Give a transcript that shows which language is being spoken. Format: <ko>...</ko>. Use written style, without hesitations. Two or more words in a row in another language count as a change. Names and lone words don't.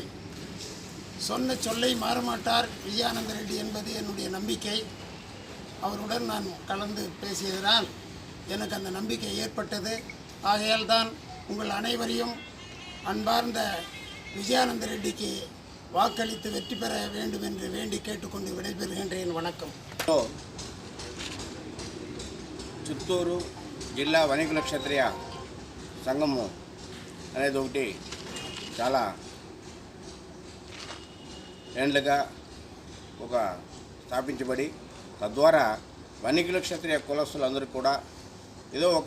<ta>சொன்ன சொல்லை மாறமாட்டார் விஜயானந்த ரெட்டி என்பது என்னுடைய நம்பிக்கை. அவருடன் நான் கலந்து பேசியதனால் எனக்கு அந்த நம்பிக்கை ஏற்பட்டது. ஆகையால் தான் உங்கள் அனைவரையும் அன்பார்ந்த விஜயானந்த ரெட்டிக்கு வாக்களித்து வெற்றி பெற வேண்டும் என்று வேண்டி கேட்டுக்கொண்டு విడైపెరుகின்றேன். వణకం.</ta> <te>చిత్తూరు జిల్లా వణికుల క్షత్రియ సంఘము అనేది ఒకటి చాలా ఏండ్లుగా ఒక స్థాపించబడి తద్వారా వణికుల క్షత్రియ కులస్తులందరూ కూడా ఏదో ఒక</te>